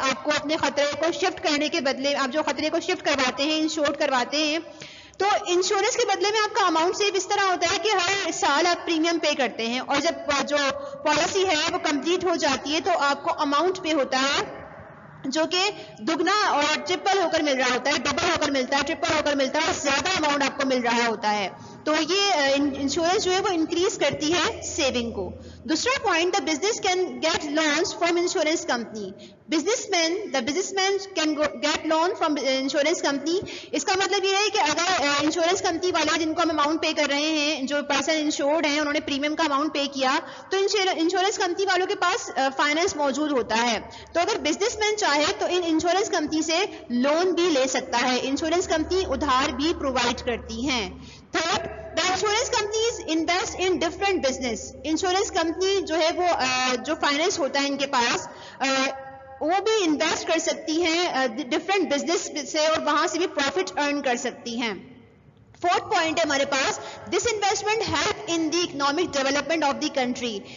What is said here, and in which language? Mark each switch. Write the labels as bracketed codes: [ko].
[ur] آپ کو اپنے خطرے کو شفٹ کرنے کے بدلے, آپ جو خطرے کو شفٹ کرواتے ہیں, انشور کرواتے ہیں, تو انشورنس کے بدلے میں آپ کا اماؤنٹ سیو اس طرح ہوتا ہے کہ ہر سال آپ پریمیم پے کرتے ہیں, اور جب جو پالیسی ہے وہ کمپلیٹ ہو جاتی ہے تو آپ کو اماؤنٹ پے ہوتا ہے جو کہ دگنا اور ٹرپل ہو کر مل رہا ہوتا ہے, ڈبل ہو کر ملتا ہے, ٹرپل ہو کر ملتا ہے, اور زیادہ اماؤنٹ آپ کو مل رہا ہوتا ہے. تو یہ انشورنس جو ہے وہ انکریز کرتی ہے سیونگ کو. دوسرا point, [en] The business can get loans from insurance company. Business man can get loan from insurance company. [ur] اس کا مطلب یہ ہے کہ اگر انشورنس کمپنی والے جن کو ہم اماؤنٹ پے کر رہے ہیں, جو پرسن انشورڈ ہیں, انہوں نے پریمیم کا اماؤنٹ پے کیا, تو انشورنس کمپنی والوں کے پاس فائنانس موجود ہوتا ہے. تو اگر بزنس مین چاہے تو ان انشورنس کمپنی سے لون بھی لے سکتا ہے. انشورنس کمپنی ادھار بھی پرووائڈ کرتی ہیں. [en] Third, the insurance companies invest in different business. [ur] Insurance company جو ہے وہ جو فائنانس ہوتا ہے ان کے پاس, وہ بھی انویسٹ کر سکتی ہیں ڈفرینٹ بزنس سے, اور وہاں سے بھی پروفٹ ارن کر سکتی ہیں. فورتھ پوائنٹ ہے ہمارے پاس, [en] This investment help in the economic development of the country.